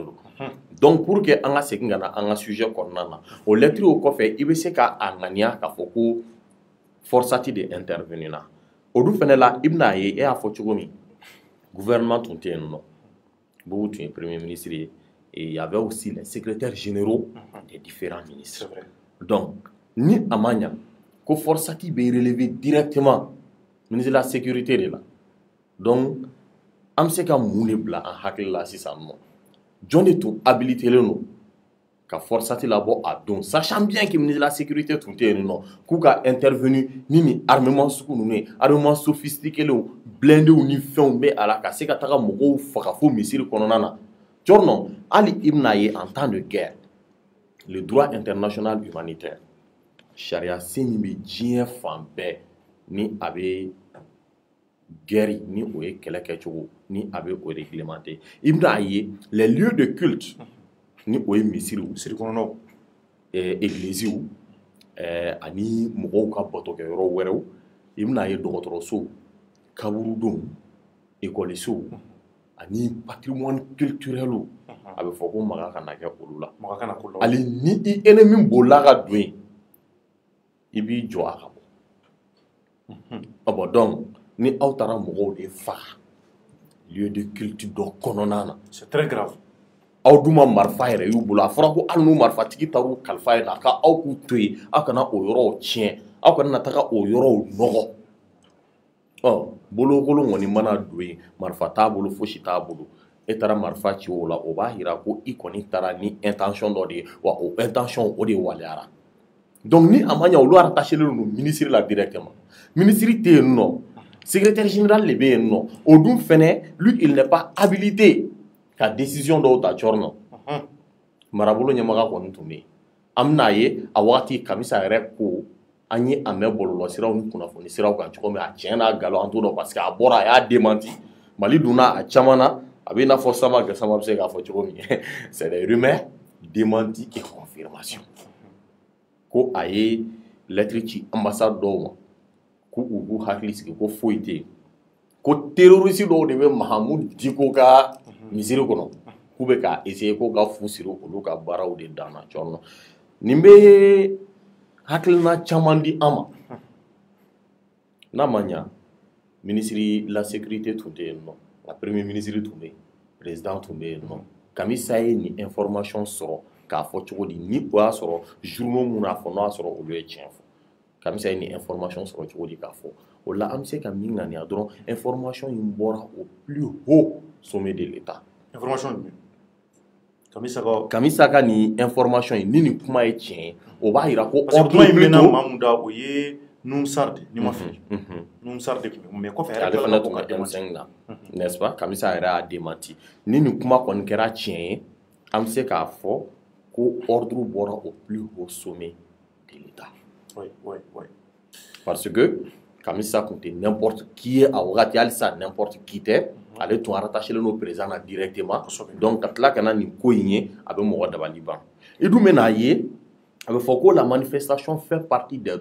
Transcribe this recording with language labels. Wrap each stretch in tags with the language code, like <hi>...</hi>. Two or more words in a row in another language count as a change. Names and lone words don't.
<bm>don donc pour que an ka segin ka na an ka sujet kɔnɔna na o lettre o kɔfɛ i bɛ se k'a ŋaniya k'a fɔ ko</bm> <fr>forçat de intervenir</fr> <bm>na olu fana la i bɛna ye e y'a fɔ cogo min gouvernement tun tɛ yen nɔ Bubu tun ye</bm> <fr>premier ministre</fr> <bm>ye</bm> <fr>et il y avait aussi les secrétaires généraux des différents ministres</fr> <bm>donc ni a ma ɲa ko forçat bɛ</bm> <fr>relever directement ministre de la sécurité de la donc</fr> <bm>an bɛ se ka mun de bila an hakili la sisan nɔ jɔn de tun habilitelen don ka forçat labɔ a don</bm> <fr>sachant bien que ministre de la sécurité</fr> <bm>tun tɛ yen nɔ k'u ka intervenir ni nin armement sugu ninnu ye</bm> <fr>armement sophistiqués blindés</fr> <bm>ni fɛnw bɛ a la ka se ka taga mɔgɔw faga fo misiri kɔnɔna na cɔrɔnɔ hali i bɛna ye</bm> <fr>en temps de guerre le droit international humanitaire</fr> <bm>sariya sen min bɛ diɲɛ fan bɛɛ ni a bɛ guerre ni o ye kɛlɛ kɛcogo ni a bɛ o réglementé i bɛna ye</bm> <fr>les lieux de culte</fr> <bm>ni o ye misiriw misirikɔnɔnaw églisiw ani mɔgɔw ka batokɛyɔrɔ wɛrɛw i bɛna ye dɔgɔtɔrɔsow kaburudenw écolisow ani</bm> <fr>patrimoine culturel</fr> <bm>a bɛ fɔ ko maga kana kɛ olu la hali ni i ennemi bolila ka don yen i b'i jɔ a ka bɔ bon donc ni aw taara mɔgɔw de faga</bm> <fr>lieu de culte</fr> <bm>dɔ kɔnɔna na</bm> <fr>c'est très grave</fr> <bm>aw dun ma marifa yɛrɛ y'u bolo a fɔra ko hali n'u marifatigi taar'u kalifa ye na ka aw k'u to yen aw kana o yɔrɔw tiɲɛ aw kana na taga o yɔrɔw nɔgɔ bolokolon kɔni mana don yen marifa t'a bolo fosi t'a bolo e taara marifa ci o la o b'a jira ko i kɔni taara ni intention dɔ de ye wa o intention o de waliyara donc ni a ma ɲɛ olu attachelen don ministre la directement ministre tɛ yen nɔ secrétaire général de bɛ yen nɔ o dun fɛnɛ</bm> <fr>lui il n'est pas habilité</fr> <bm>ka décision dɔw ta cɔrɔn na marabolo ɲɛmaga kɔni tun bɛ yen an bɛna ye a wagati kamisa yɛrɛ ko an ye a mɛn bɔlɔlɔ siraw ni kunnafoni siraw kan cogo min a tiɲɛ n'a nkalon an t'o dɔn parce que a bɔra a y'a démenti Mali donna a caman na a bɛ i n'a fɔ Sama Gassama bɛ se k'a fɔ cogo min</bm> <fr>c'est des rumeurs démenti et confirmation</fr> <bm>ko a ye lettre ci ambassade dɔw ma ko u k'u hakili sigi ko foyi tɛ yen ko terroriste dɔw de bɛ Mahamudu Diko ka misiri kɔnɔ k'u bɛ ka essayer ko ka fu siri olu ka baaraw de dan na cɔrɔnɔ nin bɛ hakilina caman di an ma n'a ma ɲa</bm> <fr>ministre la sécurité</fr> <bm>tun tɛ yen nɔ a</bm> <fr>premier ministre</fr> <bm>tun bɛ yen président tun bɛ yen nɔ Kamisa ye nin information sɔrɔ k'a fɔ cogo di ni o y'a sɔrɔ journaux mun n'a fɔ n'o y'a sɔrɔ olu ye tiɲɛ fɔ Kamisa ye nin information sɔrɔ cogo di k'a fɔ o la an bɛ se ka min ŋaniya dɔrɔn information in bɔra</bm> <fr>au plus haut sommet de l'État.</fr> <bm>Information jumɛn? Kamisa ka nin information in ni nin kuma ye tiɲɛ ye o b'a yira ko ordre kuma in mɛnna maa mun da o ye Numsar de ni ma fili Numsar de tun bɛ mais kɔfɛ ale fana tun ka denmisɛnnin na</bm> <fr>n'est-ce pas</fr> <bm>Kamisa yɛrɛ y'a démenti ni nin kuma kɔni kɛra tiɲɛ ye an bɛ se k'a fɔ ko ordre bɔra</bm> <fr>au plus haut sommet de l'État. Oui. Parce que</fr> <bm>Kamisa tun tɛ</bm> <fr>n'importe qui</fr> <bm>ye a wagati halisa</bm> <fr>n'importe qui</fr> <bm>tɛ ale tun</bm> <fr>rattaché au président directement</fr> <bm>donc ka tila ka na nin ko in ye a bɛ mɔgɔ dabali ban i dun bɛn'a ye a bɛ fɔ ko</bm> <fr>la manifestation fait partie des</fr>